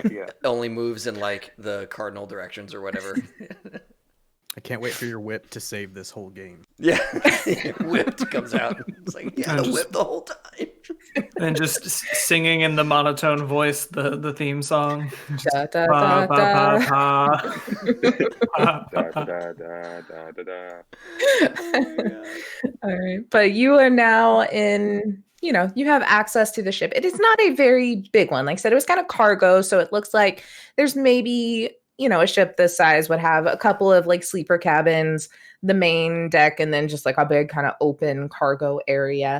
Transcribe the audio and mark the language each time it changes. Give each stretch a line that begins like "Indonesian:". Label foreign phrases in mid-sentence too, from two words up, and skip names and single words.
English: Yeah. only moves in like the cardinal directions or whatever. I can't wait for your whip to save this whole game. Yeah, whipped comes out. It's like yeah, Just- whip the whole time. And just singing in the monotone voice the theme song. Da, da, Pa, da, pa, da. pa, pa. Pa, pa, Da, pa. da, da, da, da, da. All right. But you are now in, you have access to the ship. It is not a very big one. Like I said, it was kind of cargo. So it looks like there's maybe, a ship this size would have a couple of like sleeper cabins, the main deck, and then just like a big kind of open cargo area.